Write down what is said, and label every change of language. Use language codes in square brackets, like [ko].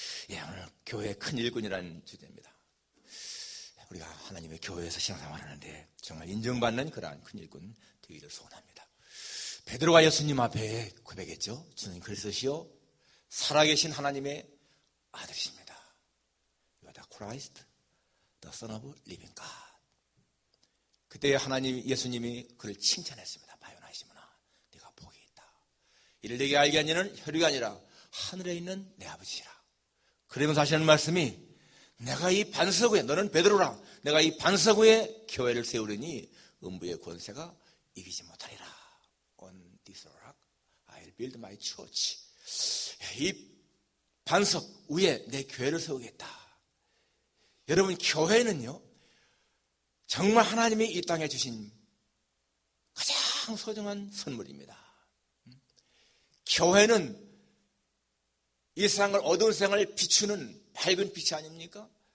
[ko] 예, 오늘 교회 큰 일꾼이라는 주제입니다. 우리가 하나님의 교회에서 신앙생활하는데 정말 인정받는 그러한 큰 일꾼 되기를 소원합니다. 베드로가 예수님 앞에 고백했죠. 주는 그리스도시요 살아계신 하나님의 아들이십니다. [en] You are the Christ, the Son of Living God. [ko] 그때 예수님이 그를 칭찬했습니다. 바요나시므나 네가 복이 있다. 이를 내게 알게 한 이는 혈육이 아니라 하늘에 있는 내 아버지시라. 그러면서 하시는 말씀이 내가 이 반석 위에, 너는 베드로라, 내가 이 반석 위에 교회를 세우려니 음부의 권세가 이기지 못하리라. [en] On this rock I'll build my church. [ko] 이 반석 위에 내 교회를 세우겠다. 여러분, 교회는요 정말 하나님이 이 땅에 주신 가장 소중한 선물입니다. 교회는 이 세상을, 어두운 세상을 비추는 밝은 빛이 아닙니까?